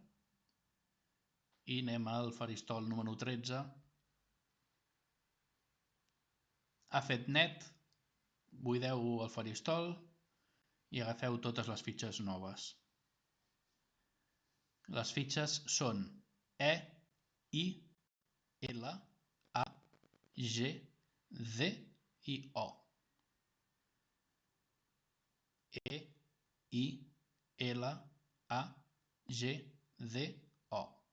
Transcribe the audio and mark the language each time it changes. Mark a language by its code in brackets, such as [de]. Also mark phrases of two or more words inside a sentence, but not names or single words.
[ca] I anem al faristol número 13. Ha fet net, buideu el faristol i agafeu totes les fitxes noves. Les fitxes són E, I, L, A, G, D i O. E, I, L, A, G, D, O.